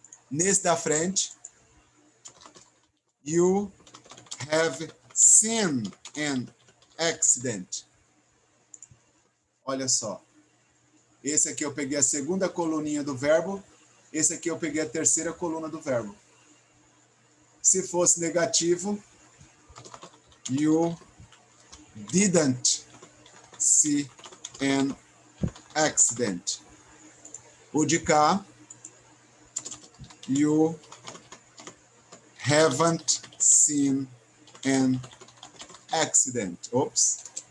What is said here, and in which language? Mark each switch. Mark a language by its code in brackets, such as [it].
[pt] Nesse da frente, [en] you have seen an accident. [pt] Olha só. Esse aqui eu peguei a segunda coluninha do verbo. Esse aqui eu peguei a terceira coluna do verbo. Se fosse negativo, [en] you didn't see an accident. [pt] O de cá, [en] you haven't seen an accident. Oops.